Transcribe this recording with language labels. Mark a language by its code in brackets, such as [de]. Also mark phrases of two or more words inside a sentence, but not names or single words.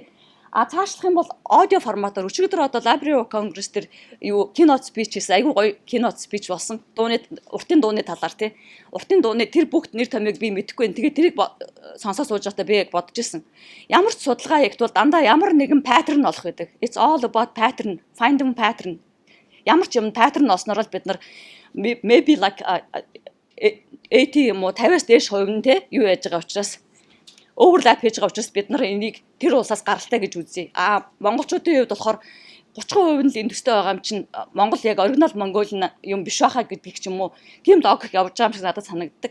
[mn] Цаашлах юм бол аудио форматаар өчигдөр одоо Library of Congress дээр юу [en] keynote speech [mn] хийсэн айгүй гоё [en] keynote speech [mn] болсон. Уртын дууны талаар тий. Уртын дууны тэр бүгд нэр томьёог би мэдэхгүй. Тэгээд тэрийг сонсоо сууж байхдаа би яг бодож ирсэн. Ямар ч судалгаа ягдвал дандаа ямар нэгэн pattern олох гэдэг. [en] It's all about pattern, finding pattern. [mn] Ямар ч юм pattern олсноор л бид нар [en] maybe like [mn] 80 юм уу 50-аас дээш хувь нь те юу яаж байгаа учраас overlap хийж байгаа учраас бид нар энийг тэр улсаас гаралтай гэж үзье. Монголчуудын хувьд болохоор 30% нь л энэ төстэй байгаа юм чинь Монгол яг оригинал Mongolian юм биш байхаа гэдгийг ч юм уу тийм логик явж байгаа юм шиг надад санагддаг.